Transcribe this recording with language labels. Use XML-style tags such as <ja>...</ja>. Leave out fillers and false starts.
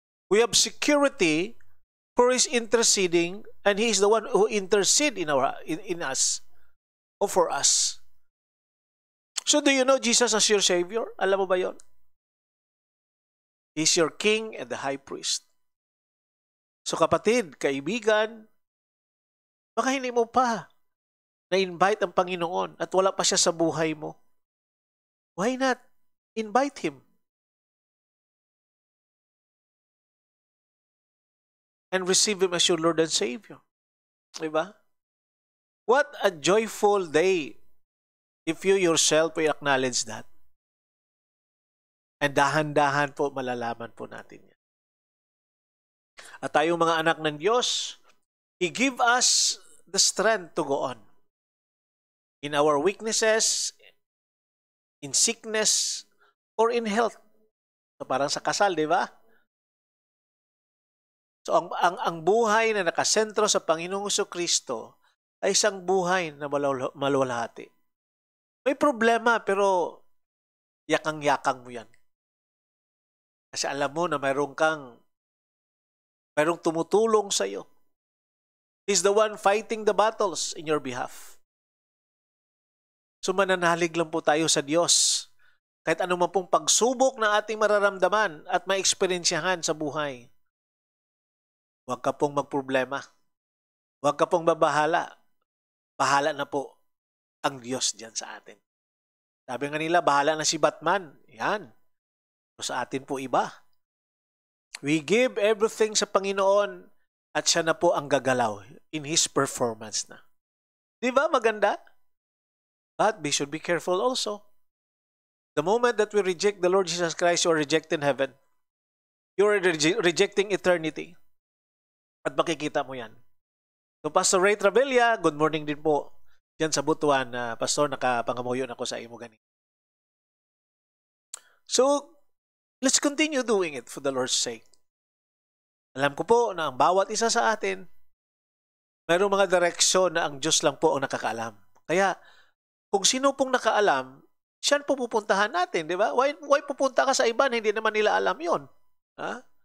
<en>We have security for His interceding, and He is the one who intercede in us or for us. So do you know Jesus as your Savior?</en> <tl>Alam mo ba yon?</tl> <en>He's your King and the high priest.</en> <tl>So kapatid, kaibigan, baka hindi mo pa na-invite ang Panginoon at wala pa siya sa buhay mo.</tl> <en>Why not invite Him? And receive Him as your Lord and Savior.</en> <tl>Diba?</tl> <en>What a joyful day if you yourself will acknowledge that.</en> <tl>And dahan-dahan po malalaman po natin yan. At tayong mga anak ng Diyos,</tl> <en>He give us the strength to go on. In our weaknesses, in sickness, or in health.</en> <tl>So parang sa kasal, di ba? So ang buhay na nakasentro sa Panginoong Jesucristo ay isang buhay na maluwalhati. May problema pero yakang-yakang mo yan. Kasi alam mo na mayroong tumutulong sa iyo.</tl> <en>He's the one fighting the battles in your behalf.</en> <tl>So mananalig lang po tayo sa Diyos. kahit anumang pong pagsubok na ating mararamdaman at maeksperiensyahan sa buhay, huwag ka pong magproblema. Huwag ka pong babahala. Bahala na po ang Diyos diyan sa atin. Sabi nga nila, bahala na si Batman. Yan. So sa atin po iba.</tl> <en>We give everything</en> <tl>sa Panginoon at siya na po ang gagalaw</tl> <en>in His performance</en> <tl>na. Di ba maganda?</tl> <en>But we should be careful also. The moment that we reject the Lord Jesus Christ, you are rejecting heaven. You are rejecting eternity.</en> <tl>At makikita mo yan. So Pastor Ray Travella,</tl> <en>good morning</en> <tl>din po. Diyan sa Butuan, Pastor,</tl> <ceb>nakapangamuyo na ko sa imo ganin.</ceb> <en>So, let's continue doing it for the Lord's sake.</en> <tl>Alam ko po na ang bawat isa sa atin, mayroong mga direksyon na ang Diyos lang po ang nakakaalam. Kaya, kung sino pong nakaalam, siya po pupuntahan natin, di ba? Why pupunta ka sa iba na hindi naman nila alam yon? Ha?</tl>